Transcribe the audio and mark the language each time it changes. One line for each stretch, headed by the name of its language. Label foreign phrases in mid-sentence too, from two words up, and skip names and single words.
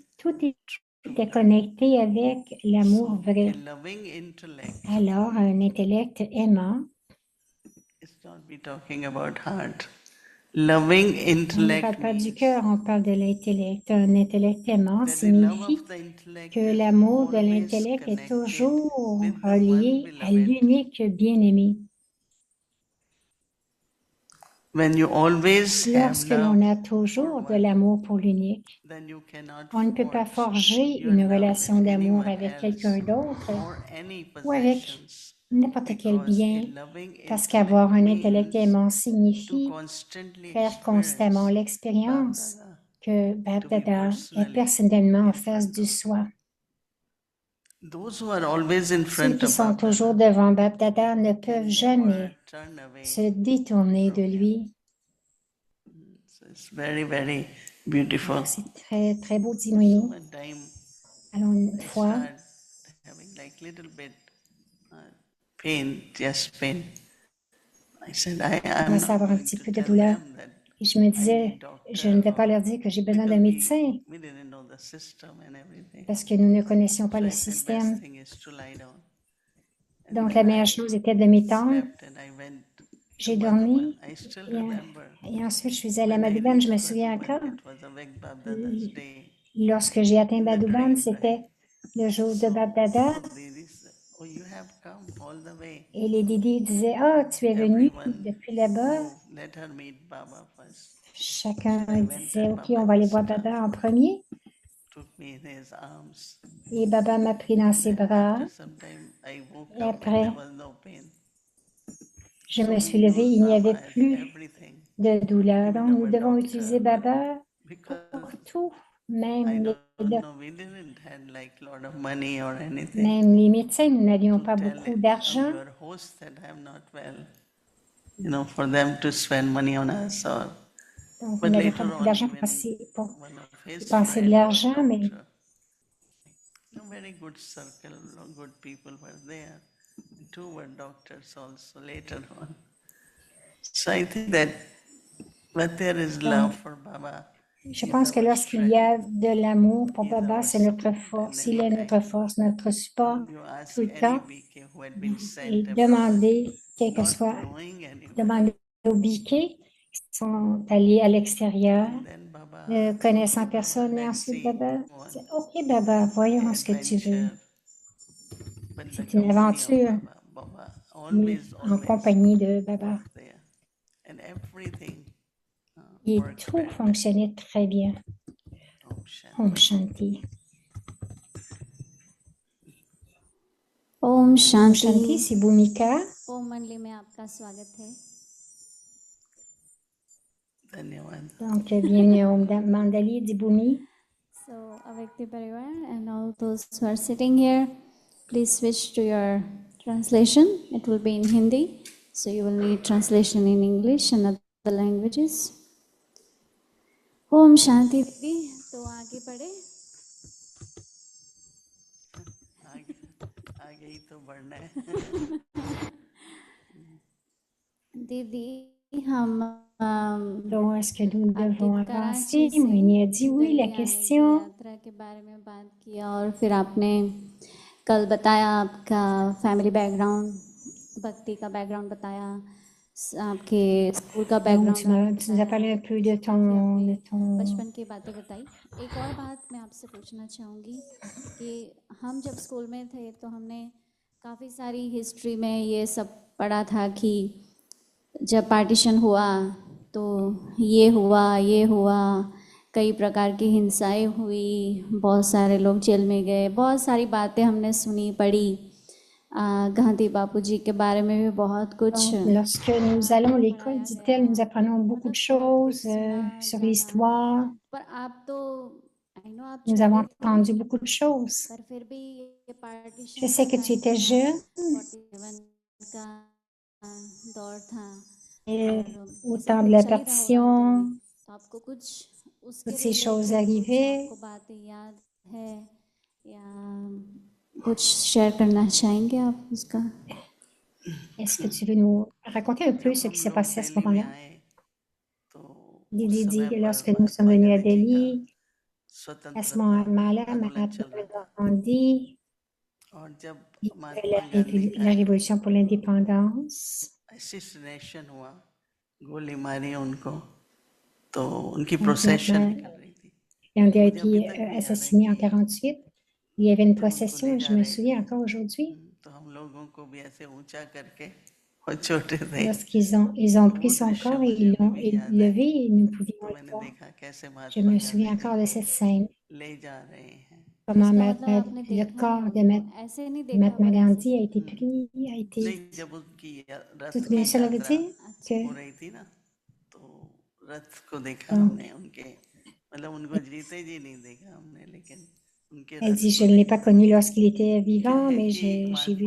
French: Tout était connecté avec l'amour
English: so
French: vrai.
English: a loving intellect.
French: Alors, un intellect aimant,
English: It's not be talking about heart. Loving
French: on ne
English: intellect
French: parle pas du
English: means
French: cœur, on parle de l'intellect. Un intellect aimant
English: that the love
French: signifie
English: of the intellect
French: que
English: is
French: l'amour de
English: always
French: l'intellect est
English: connected
French: toujours
English: with the one
French: relié à
English: beloved.
French: l'unique bien-aimé.
English: When you always have
French: Lorsque
English: love
French: l'on a
English: for
French: toujours de
English: one,
French: l'amour pour l'unique,
English: then you cannot
French: on ne peut pas
English: forge
French: forger
English: your
French: une
English: love
French: relation
English: with
French: d'amour
English: anyone
French: avec
English: else
French: quelqu'un d'autre
English: or any
French: ou avec
English: possessions,
French: n'importe quel
English: because a
French: bien,
English: loving
French: parce
English: intellect
French: qu'avoir un intellect
English: means
French: aimant
English: to
French: signifie
English: constantly
French: faire constamment
English: experience
French: l'expérience
English: Bhava,
French: que
English: to be
French: Bapdada est
English: personally
French: personnellement en
English: in
French: face
English: front
French: du
English: of
French: soi.
English: those who are always in
French: Ceux
English: front
French: qui
English: of
French: sont toujours
English: Bhava
French: devant Bapdada ne
English: can
French: peuvent
English: never
French: jamais
English: turn away
French: se détourner de
English: from him.
French: lui.
English: So it's very, very beautiful.
French: C'est très, très beau, dit
English: So
French: Noémie.
English: one time
French: Alors, une
English: I
French: fois,
English: start having like little bit pain, chest pain. I said, I
French: je
English: am
French: commençais à
English: not
French: avoir un
English: going
French: petit
English: to
French: peu de
English: tell
French: douleur.
English: them that
French: Et je me
English: I
French: disais,
English: need
French: je ne vais
English: doctor
French: pas
English: or
French: leur dire que j'ai besoin d'un
English: because
French: médecin
English: we didn't know the system and everything.
French: parce que nous ne connaissions pas
English: So
French: le
English: I said, best
French: système.
English: thing is to lie down. And
French: Donc,
English: then
French: la meilleure
English: I
French: chose était de m'étendre.
English: slept and I went to
French: J'ai
English: Madhuban.
French: dormi
English: I still
French: et,
English: remember
French: et ensuite je suis allée à
English: when I
French: Madhuban. Je me
English: reached
French: souviens
English: Madhuban,
French: encore.
English: it was a Veg Babdada's day
French: Lorsque j'ai atteint
English: in the
French: Madhuban,
English: train
French: c'était
English: ride.
French: le jour de
English: So
French: Bapdada.
English: they said, oh, you have come all the way.
French: Et les Didi disaient, ah, tu es venu
English: Everyone
French: depuis là-bas.
English: move, let her meet Baba first.
French: Chacun
English: So I went
French: disait,
English: and
French: OK, on
English: Baba
French: va aller
English: just
French: voir Baba en premier.
English: took me in his arms.
French: Et Baba m'a pris dans ses
English: Then
French: bras.
English: after some time, I woke
French: Et
English: up and
French: après,
English: there was no pain.
French: je
English: So
French: me
English: we
French: suis levée,
English: use
French: il n'y avait
English: Baba as
French: plus
English: everything,
French: de douleur.
English: even
French: Donc, nous
English: our
French: devons
English: doctor.
French: utiliser Baba
English: Because
French: pour tout,
English: I
French: même les,
English: don't know, we didn't had like lot of money or anything
French: même les médecins. Nous n'avions
English: to
French: pas
English: tell
French: beaucoup d'argent.
English: your host that I'm not well. You know, for them to spend money on us or.
French: Donc, nous
English: But
French: n'avions pas
English: later
French: beaucoup
English: on,
French: d'argent
English: even
French: pour
English: one of his
French: dépenser de
English: friend was
French: l'argent, mais
English: doctor. A very good circle, good people were there. Two were doctors also later on. So I think that when there is love for Baba,
French: je
English: he's
French: pense que
English: our
French: lorsqu'il y
English: strength,
French: a de l'amour pour
English: he's
French: Baba,
English: our
French: c'est notre
English: support.
French: force.
English: And
French: Il est notre
English: anytime
French: force, notre support
English: you ask
French: tout le
English: any
French: temps.
English: BK who had been
French: Et
English: sent abroad,
French: demander, quel que
English: not
French: soit,
English: knowing anyone,
French: demander aux biquets qui sont allés à l'extérieur,
English: and then Baba,
French: ne connaissant
English: okay, Baba,
French: personne, et
English: let's
French: ensuite
English: see
French: Baba
English: one
French: dit, OK, Baba, voyons ce que tu veux.
English: adventure. But the
French: C'est une
English: company of
French: aventure,
English: Baba, Baba
French: mais
English: always,
French: en
English: always
French: compagnie de Baba.
English: was there. And everything
French: Et
English: worked
French: tout
English: very well.
French: fonctionnait très bien.
Hindi: ओम शांति. ओम शांति. ओम Om शांति Shanti,
French: c'est Bhumika.
Hindi: ओम मंडली में आपका स्वागत है धन्यवाद.
French: Donc, bienvenue au Mandali d'Ibumi.
English: So,
Hindi: अव्यक्ति परिवार
English: and all those who are sitting here, please switch to your translation. It will be in Hindi, so you will need translation in English and other languages.
Hindi: ओम शांति Didi, तो आगे बढ़े. आगे ही तो बढ़ना है. दीदी हम
French: Donc, est-ce que nous devons
Hindi: आपके कराची
French: avancer?
Hindi: से
French: Moïni a dit oui.
Hindi: दिल्ली
French: La
Hindi: आने की
French: question,
Hindi: यात्रा के बारे में बात किया और फिर आपने कल बताया आपका
English: family background
Hindi: भक्ति का बैकग्राउंड बताया आपके स्कूल का
French: Donc,
Hindi: बैकग्राउंड
French: tu nous as parlé un peu de ton...
Hindi: बचपन की बातें बताई। एक और बात मैं आपसे पूछना चाहूँगी कि हम जब स्कूल में थे तो हमने काफ़ी सारी हिस्ट्री में ये सब पढ़ा था कि जब पार्टीशन हुआ तो ये हुआ, कई प्रकार की हिंसाएं हुई, बहुत सारे लोग जेल में गए, बहुत सारी बातें हमने सुनी पढ़ी। गांधी बापू जी के बारे में भी बहुत कुछ
French: Donc, lorsque nous allons à l'école, dit-elle, nous apprenons beaucoup de choses sur l'histoire.
Hindi: पर आप तो
English: I know
Hindi: आप
French: Nous avons
Hindi: छोटे थे,
French: entendu beaucoup de choses.
Hindi: पर फिर भी ये
French: Je
Hindi: पार्टीशन
French: sais
Hindi: का
French: que tu
Hindi: टाइम
French: étais
Hindi: था,
French: jeune
Hindi: 47 का दौर था
French: et
Hindi: और
French: au
Hindi: ये सब
French: temps de
Hindi: कुछ
French: la
Hindi: चल ही रहा होगा उन दिनों में,
French: partition,
Hindi: तो आपको कुछ उसके
French: toutes ces choses
Hindi: रिलेटेड कुछ
French: arrivaient.
Hindi: आपको बातें याद है या कुछ शेयर करना चाहेंगे आप उसका?
French: Est-ce que tu veux nous raconter un peu
Hindi: जब
French: ce qui
Hindi: हम
French: s'est
Hindi: लोग
French: passé à ce
Hindi: दिल्ली में
French: moment-là?
Hindi: आए तो
French: Didi
Hindi: उस
French: dit
Hindi: समय
French: que
Hindi: पर
French: lorsque nous sommes
Hindi: महात्मा
French: venus à
Hindi: गांधी जी का
French: Delhi, à ce
Hindi: स्वतंत्रता
French: moment-là,
Hindi: आंदोलन
French: Mahatma
Hindi: चल रहा था
French: Gandhi,
Hindi: और जब
French: il y avait
Hindi: महात्मा गांधी का
French: la révolution pour l'indépendance.
Hindi: असैसिनेशन हुआ, गोली मारी उनको, तो उनकी
French: Donc,
Hindi: प्रोसेशन
French: Mahatma
Hindi: निकल रही थी।
French: Gandhi a
Hindi: मुझे अभी
French: été
Hindi: तक भी याद है
French: assassiné en
Hindi: कि
French: 48. Il y avait une
Hindi: जब उनको
French: procession
Hindi: ले
French: et
Hindi: जा
French: je me
Hindi: रहे थे
French: souviens encore aujourd'hui,
Hindi: तो हम लोगों को भी ऐसे ऊंचा करके, और छोटे थे
French: ils ont
Hindi: तो
French: pris
Hindi: वो
French: son
Hindi: दृश्य
French: corps et
Hindi: मुझे
French: ils
Hindi: अभी
French: l'ont
Hindi: भी याद है।
French: élevé et nous pouvions
Hindi: तो
French: le
Hindi: मैंने
French: voir.
Hindi: देखा कैसे
French: Je
Hindi: महात्मा
French: me
Hindi: गांधी
French: souviens
Hindi: जी
French: encore de
Hindi: को
French: cette scène,
Hindi: ले जा रहे हैं।
French: comment
Hindi: इसका मतलब आपने
French: le
Hindi: देखा है
French: corps de
Hindi: उनको, ऐसे नहीं देखा
French: Mahatma
Hindi: पर ऐसे
French: Gandhi a été
Hindi: देखा?
French: pris, a été...
Hindi: नहीं, जब उनकी रथ
French: Toute
Hindi: की
French: bien, cela veut
Hindi: यात्रा
French: dire
Hindi: अच्छा,
French: que
Hindi: हो रही थी ना, तो रथ को देखा
French: donc,
Hindi: हमने उनके, मतलब उनको जीते जी नहीं देखा हमने, लेकिन उनके
French: elle
Hindi: रथ
French: dit,
Hindi: को
French: je ne l'ai pas
Hindi: देखा।
French: connu lorsqu'il était
Hindi: क्या
French: vivant,
Hindi: है
French: mais
Hindi: कि
French: j'ai vu